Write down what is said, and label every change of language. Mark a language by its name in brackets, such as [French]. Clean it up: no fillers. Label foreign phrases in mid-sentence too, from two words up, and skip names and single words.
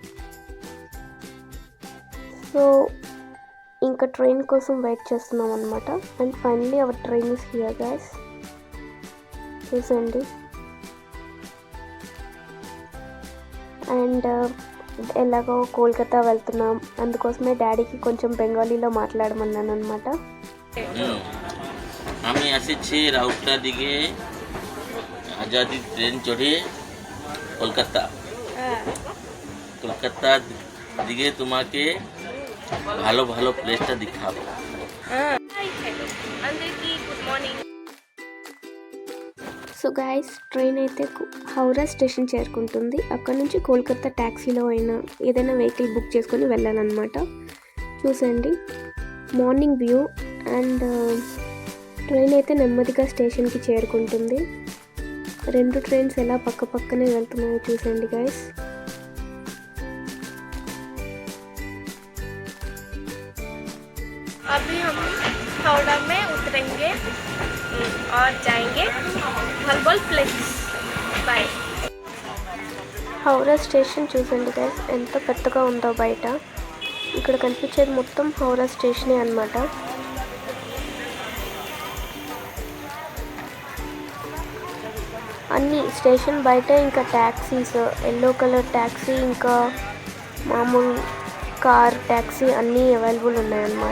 [Telugu] సో ఇంకా ట్రైన్ కోసం వెయిట్ చేస్తున్నాం అనమాట. [English] and finally our train is here guys. [Telugu] చూసండి, అండ్ ఎలాగో కోల్కతా వెళ్తున్నాం, అందుకోసమే డాడీకి కొంచెం బెంగాలీలో మాట్లాడమన్నాను అనమాట. [Bangla] আমি আসছি রাউরকেলা দিকে আজাদি ট্রেন চড়ে কলকাতা দিকে তোমাকে ভালো ভালো প্লেসটা দেখাবো. [English] good morning. so guys, [Telugu] ట్రైన్ అయితే హౌరా స్టేషన్ చేరుకుంటుంది. అక్కడ నుంచి కోల్కతా ట్యాక్సీలో అయినా ఏదైనా [English] vehicle book [Telugu] చేసుకొని వెళ్ళాలన్నమాట. చూసండి, [English] morning view. and train [Telugu] అయితే నెమ్మదిగా స్టేషన్కి చేరుకుంటుంది. 2 ట్రైన్స్ ఎలా పక్క పక్కనే వెళ్తున్నాయో చూసండి గైస్. [Hindi] अभी हम हावड़ा में उतरेंगे और जाएंगे [English] herbal place. [Hindi] बाय. [Telugu] హౌరా స్టేషన్ చూసండి గైస్, ఎంత పెద్దగా ఉందో బయట. ఇక్కడ కనిపించేది మొత్తం హౌరా స్టేషనే అన్నమాట. అన్ని స్టేషన్ బయట ఇంకా ట్యాక్సీస్, [English] yellow colour taxi, [Telugu] ఇంకా మామూలు [English] car taxi [Telugu] అన్నీ అవైలబుల్ ఉన్నాయన్నమాట.